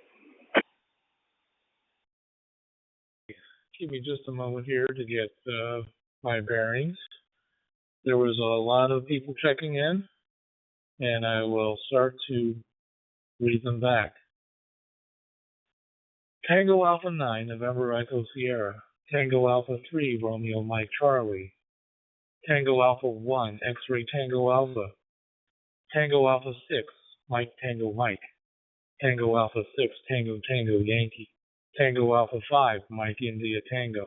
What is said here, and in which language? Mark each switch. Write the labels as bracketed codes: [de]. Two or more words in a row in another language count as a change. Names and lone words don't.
[en] Give me just a moment here to get my bearings. There was a lot of people checking in, and I will start to read them back. Tango Alpha 9, November Echo Sierra. Tango Alpha 3, Romeo Mike Charlie. Tango Alpha 1, X-Ray Tango Alpha. Tango Alpha 6, Mike Tango Mike. Tango Alpha 6, Tango Tango Yankee. Tango Alpha 5, Mike India Tango.